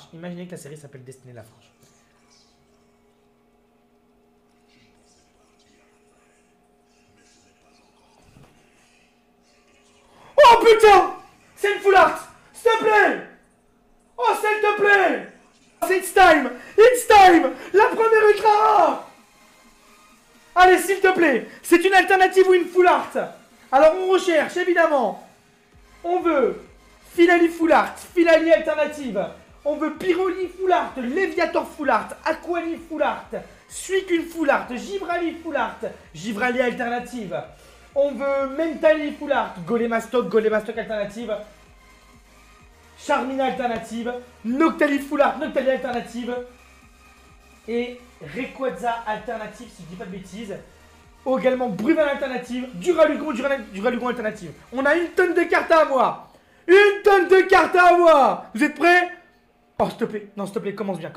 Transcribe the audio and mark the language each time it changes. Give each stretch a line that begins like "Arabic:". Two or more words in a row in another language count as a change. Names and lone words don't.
French: Imaginez que la série s'appelle Destinée de la Farge. Oh putain! C'est une
English: full art!
French: S'il te plaît! Oh s'il te plaît!
English: It's time! It's time!
French: La première ultra rare! Allez, s'il te plaît! C'est une alternative ou une
English: full art?
French: Alors on recherche, évidemment. On veut Filali
English: full art,
French: Filali alternative. On veut Pyroli
English: full art,
French: Léviator
English: full art,
French: Aquali
English: full art,
French: Suicune
English: full art,
French: Givrali
English: full art,
French: Givrali alternative. On veut Mentali
English: full art,
French: Golemastok alternative, Charmina alternative, Noctali
English: full art,
French: Noctali alternative et Rayquaza alternative si je dis pas de bêtises. Également Bruval alternative, Duralugon alternative. On a une tonne de cartes à moi. Une tonne de cartes à moi. Vous êtes prêts? Oh s'il te plaît, non s'il te plaît, commence bien.